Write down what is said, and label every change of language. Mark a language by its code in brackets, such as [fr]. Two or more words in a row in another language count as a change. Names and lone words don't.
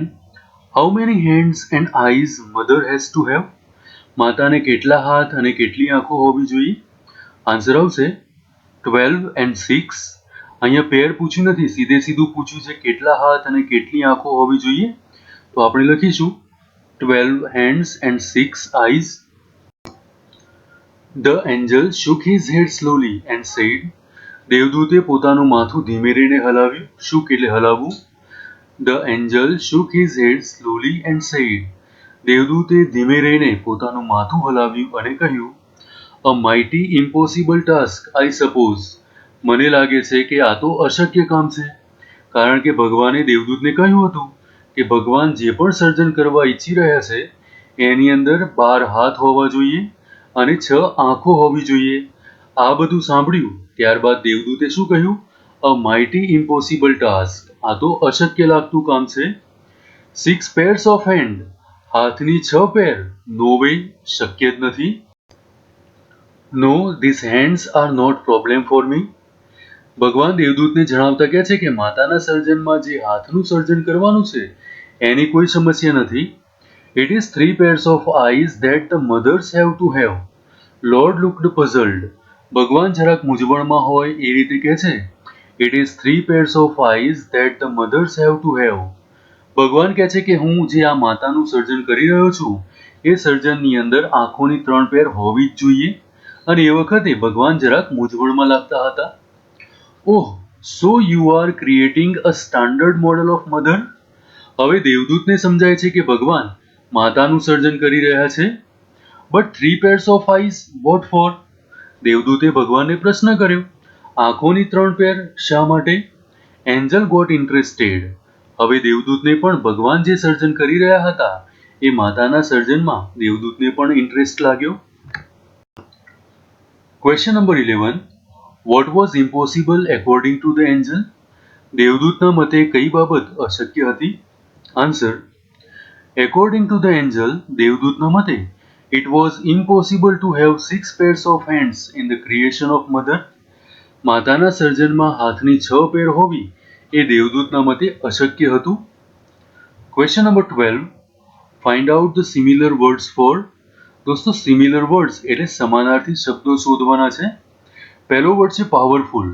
[en] How many hands and eyes mother has to have? [gu] માતાને કેટલા હાથ અને કેટલી આંખો હોવી જોઈએ? આન્સર આવશે [en] 12 and 6. [gu] અહીંયા પેર પૂછ્યું નથી, સીધે સીધું પૂછ્યું છે કેટલા હાથ અને કેટલી આંખો હોવી જોઈએ. તો આપણે લખીશું [en] 12 hands and 6 eyes. The angel shook his head slowly and said. [gu] દેવદૂતે પોતાનું માથું ધીમે રહીને હલાવ્યું. shook એટલે હલાવવું. [en] The angel shook his head slowly and said. [gu] દેવદૂતે ધીમે રહીને પોતાનું માથું હલાવ્યું અને કહ્યું, [en] A mighty impossible task, I suppose. [gu] મને લાગે છે કે આ તો અશક્ય કામ છે. કારણ કે ભગવાને દેવદૂતને કહ્યું હતું કે ભગવાન જે પણ સર્જન કરવા ઈચ્છી રહ્યા છે એની અંદર 12 હાથ હોવા જોઈએ અને 6 આંખો હોવી જોઈએ. આ બધું સાંભળ્યું ત્યારબાદ દેવદૂતે શું કહ્યું? [en] A mighty impossible task. [gu] આ તો અશક્ય લાગતું કામ છે. [en] 6 pairs of hand. [gu] હાથની 6 પેર. [en] no way, [gu] શક્ય જ નથી. [en] નો, these hands are not problem for me. [gu] ભગવાન દેવદૂતને જણાવતા કહે છે કે માતાના સર્જનમાં જે હાથનું સર્જન કરવાનું છે એની કોઈ સમસ્યા નથી. [en] It is 3 pairs of eyes that the mothers have to have. Lord looked puzzled. [gu] ભગવાન જરાક મૂંઝવણમાં હોય એ રીતે કહે છે, [en] it is 3 pairs of eyes that the mothers have to have. [gu] ભગવાન કહે છે કે હું જે આ માતાનું સર્જન કરી રહ્યો છું એ સર્જનની અંદર આંખોની 3 પેર હોવી જ જોઈએ. અને એ વખતે ભગવાન જરાક મૂંઝવણમાં લાગતા હતા. [en] Oh, so you are creating a standard model of mother. [gu] હવે દેવદૂતને સમજાય છે કે ભગવાન માતાનું સર્જન કરી રહ્યા છે. [en] બટ 3 pairs of eyes, what for? [gu] દેવદૂતે ભગવાનને પ્રશ્ન કર્યો, આંખોની 3 પેર શા માટે? [en] Angel got interested. [gu] હવે દેવદૂતને પણ ભગવાન જે સર્જન કરી રહ્યા હતા એ માતાના સર્જનમાં દેવદૂતને પણ ઇન્ટરેસ્ટ લાગ્યો. [en] Question number 11. What was impossible according to the angel? [gu] દેવદૂતના મતે કઈ બાબત અશક્ય હતી? આન્સર. [en] according to the angel, [gu] દેવદૂતના મતે [en] it was impossible to have 6 pairs of hands in the creation of mother. [gu] માતાના સર્જનમાં હાથની 6 પેર હોવી એ દેવદૂતના મતે અશક્ય હતું. [en] Question number 12. Find out the similar words for. [gu] દોસ્તો, [en] similar words [gu] એટલે સમાનાર્થી શબ્દો શોધવાના છે. પહેલો વર્ડ છે પાવરફુલ.